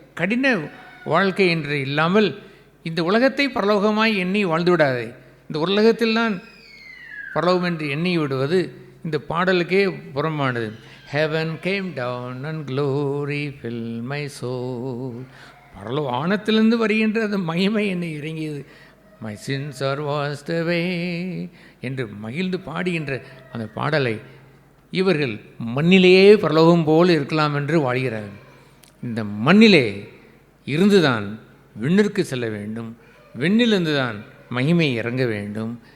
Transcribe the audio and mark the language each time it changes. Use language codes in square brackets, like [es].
[ta] கடின வாழ்க்கை என்று இல்லாமல் இந்த உலகத்தை பரலோகமாய் எண்ணி வாழ்ந்து விடாதே. இந்த உலகத்தில் தான் பரலோகம் என்று எண்ணி விடுவது இந்த பாடலுக்கே புறம்பானது. [en] Heaven came down and glory filled my soul. [ta] வானத்திலிருந்து வருகின்ற அந்த மகிமை என்னை இறங்கியது. [en] My sins are washed away [ta] என்று மகிழ்ந்து பாடுகின்ற அந்த பாடலை இவர்கள் மண்ணிலேயே பரலோகம் போல் இருக்கலாம் என்று வாழ்கிறார்கள். இந்த மண்ணிலே இருந்துதான் விண்ணிற்கு செல்ல வேண்டும், விண்ணிலிருந்து தான் மகிமை இறங்க வேண்டும்.